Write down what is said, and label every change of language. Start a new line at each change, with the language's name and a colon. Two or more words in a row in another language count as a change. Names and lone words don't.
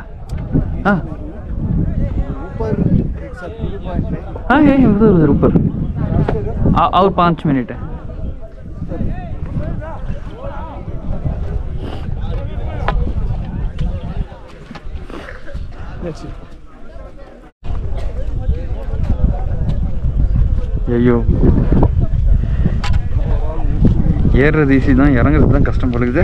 Hindi: हाँ हाँ है उधर उधर ऊपर। और 5 मिनट है।
Tamil: ஐயோ, ஏறுறது ஈஸி தான், இறங்குறது தான் கஷ்டம் போலுக்குது.